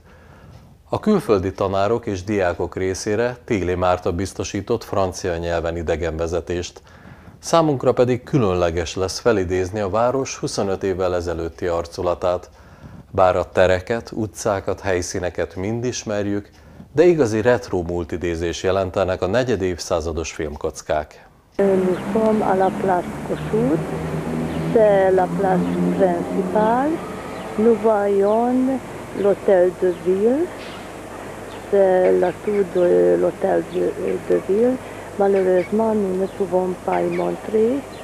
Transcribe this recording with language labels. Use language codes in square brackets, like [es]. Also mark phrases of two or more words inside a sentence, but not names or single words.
[hu] A külföldi tanárok és diákok részére Téli Márta biztosított francia nyelven idegenvezetést, számunkra pedig különleges lesz felidézni a város 25 évvel ezelőtti arculatát. Bár a tereket, utcákat, helyszíneket mind ismerjük, de igazi retro múltidézés jelentenek a negyed évszázados filmkockák. [fr] Nous sommes à la place Kossuth, c'est la place principale. Nous voyons l'hôtel de ville, c'est la tour de l'hôtel de ville. Malheureusement, nous ne pouvons pas y montrer.